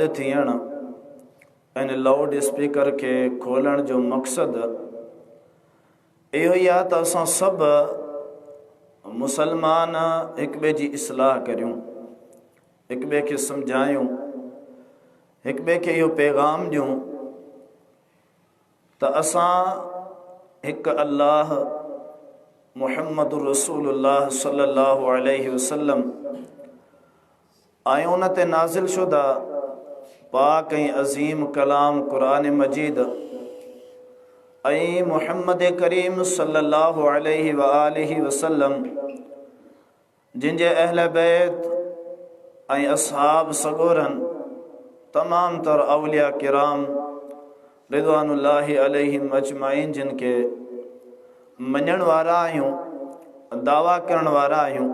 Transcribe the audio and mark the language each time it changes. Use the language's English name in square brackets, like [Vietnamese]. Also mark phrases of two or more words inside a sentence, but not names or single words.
[Sindhi] थियण ऐं लाउड स्पीकर खे खोलण जो मक़सदु इहो ई आहे त असां सभु मुसलमान हिक ॿिए जी इस्लाह करियूं, हिक ॿिए खे सम्झायूं, हिक ॿिए खे इहो पैगाम ॾियूं त असां हिकु अल्लाह [Arabic] محمد رسول الله صلى الله عليه وسلم [Sindhi] ऐं उन ते नाज़िल शुदा पाक ऐं अज़ीम कलाम क़ुरान मजीद ऐं मुहम्मद करीम [Arabic] صلى الله عليه وآله وسلم [Sindhi] जिन जे अहल बैत ऐं असहाब सगोरन तमाम तर औलिया किराम [Arabic] رضوان الله عليهم أجمعين [Sindhi] जिन के मञण वारा आहियूं, दावा करण वारा आहियूं।